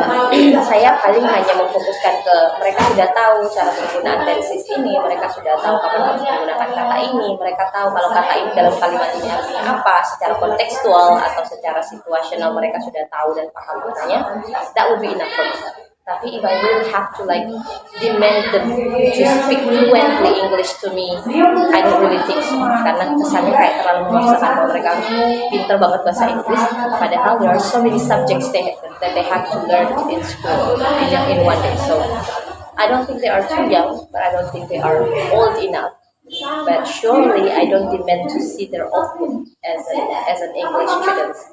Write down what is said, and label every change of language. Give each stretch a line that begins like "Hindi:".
Indonesian: Jadi saya paling hanya memfokuskan ke mereka sudah tahu cara penggunaan tenses ini, mereka sudah tahu kapan harus menggunakan kata ini, mereka tahu kalau kata ini dalam kalimat ini artinya apa, secara kontekstual atau secara situasional mereka sudah tahu dan paham maknanya.
English: That would be enough for me.
Indonesian: Tapi
English: if I really have to like demand them to speak fluently English to me, I don't really think so.
Indonesian: Karena kesannya kayak terlalu memaksakan bahwa mereka harus pinter banget bahasa Inggris. Padahal
English: there are so many subjects that they have to learn in school in 1 day. So I don't think they are too young, but I don't think they are old enough. But surely I don't demand to see their output as an English student.